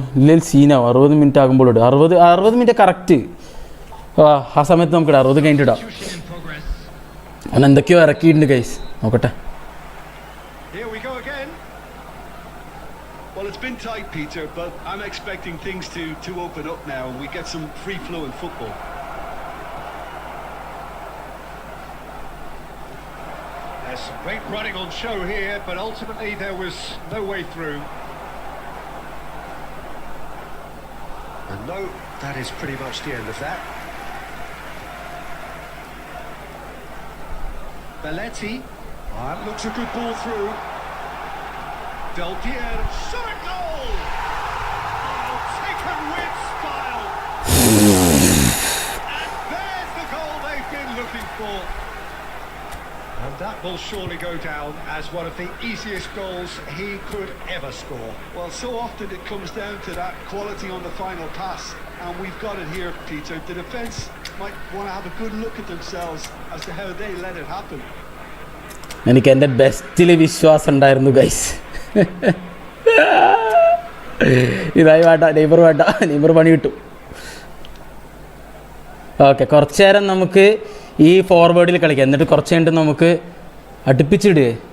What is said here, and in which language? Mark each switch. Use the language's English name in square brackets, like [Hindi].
[Malayalam] ഇല്ലെങ്കിൽ സീനാവും 60 മിനിറ്റ് ആകുമ്പോൾ ഇടും. 60 മിനിറ്റ് കറക്റ്റ്. ആ സമയത്ത് നമുക്ക് 60 കഴിഞ്ഞിട്ട് ഇടാം. അവൻ എന്തൊക്കെയോ ഇറക്കിയിട്ടുണ്ട് ഗൈസ്, നോക്കട്ടെ. [English] Here we go again. Well, it's been tight, Peter, but I'm expecting things to open up now and we get some free-flowing football. There's some great running on show here, but ultimately there was no way through. And no, that is pretty much the end of that. Belletti. That looks a good ball through. Del Piero. Shot a goal! Oh, taken with style. And there's the goal they've been looking for. And that will surely go down as one of the easiest goals he could ever score. Well, so often it comes down to that quality on the final pass, and we've got it here, Peter. The defence might want to have a good look at themselves as to how they let it happen. [Malayalam] എനിക്ക് എൻ്റെ ബെസ്റ്റിൽ വിശ്വാസം ഉണ്ടായിരുന്നു guys. ഇതായി വേണ്ട, Neymar പണി കിട്ടും. Okay, കുറച്ച് നേരം നമുക്ക് ഈ ഫോർവേഡിൽ കളിക്കാം, എന്നിട്ട് കുറച്ച് കഴിഞ്ഞിട്ട് നമുക്ക് അടുപ്പിച്ചിടുക.